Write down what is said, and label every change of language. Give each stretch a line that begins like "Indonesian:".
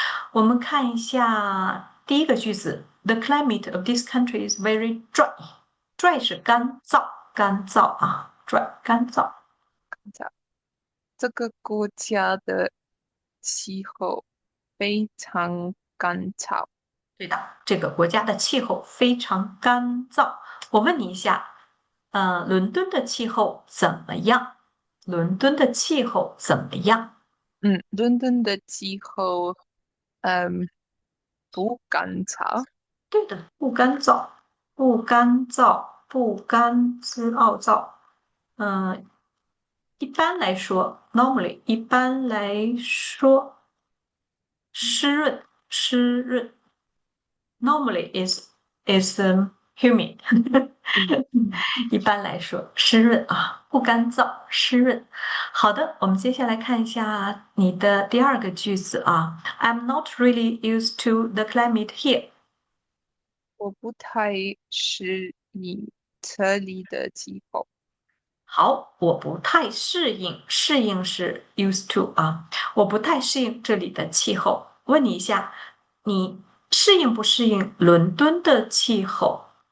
Chinese: 我们看一下第一个句子，
English: The climate of this country is very dry。
Chinese: dry 是干燥，干燥啊，dry 干燥。这个国家的气候非常干燥。对的，这个国家的气候非常干燥。我问你一下，伦敦的气候怎么样？伦敦的气候怎么样？伦敦的气候，嗯，不干燥。对的，不干燥，不干燥，不干之傲燥。嗯、一般来说，normally 一般来说，湿润，湿润。
English: Normally is humid。嗯，
Chinese: 一般来说，湿润啊，不干燥，湿润。好的，我们接下来看一下你的第二个句子啊。
English: I'm not really used to the climate here。
Chinese: 我不太适应这里的气候。好，我不太适应，适应是 used to 啊，我不太适应这里的气候。问你一下，你适应不适应伦敦的气候？